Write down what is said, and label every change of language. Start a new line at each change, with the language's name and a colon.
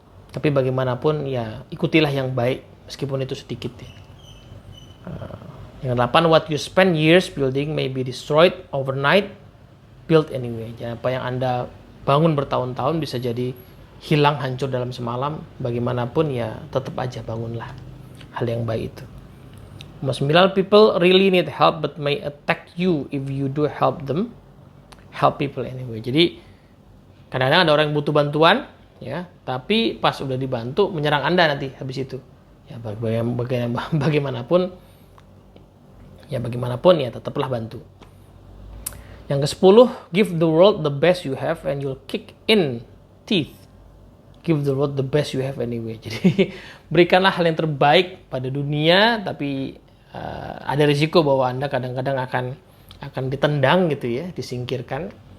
Indonesian: Tapi bagaimanapun ya ikutilah yang baik meskipun itu sedikit ya. Yang
English: 8, what you spend years building may be destroyed overnight, build anyway.
Indonesian: Jadi apa yang Anda bangun bertahun-tahun bisa jadi hilang, hancur dalam semalam. Bagaimanapun ya tetap aja bangunlah hal yang baik itu. Nomor 9,
English: people really need help but may attack you if you do help them. Help people anyway.
Indonesian: Jadi kadang-kadang ada orang yang butuh bantuan ya, tapi pas udah dibantu menyerang Anda nanti habis itu. Ya bagaimanapun ya tetaplah bantu. Yang ke-10,
English: give the world the best you have and you'll kick in teeth. Give the world the best you have anyway.
Indonesian: Jadi berikanlah hal yang terbaik pada dunia, tapi ada risiko bahwa Anda kadang-kadang akan ditendang gitu ya, disingkirkan.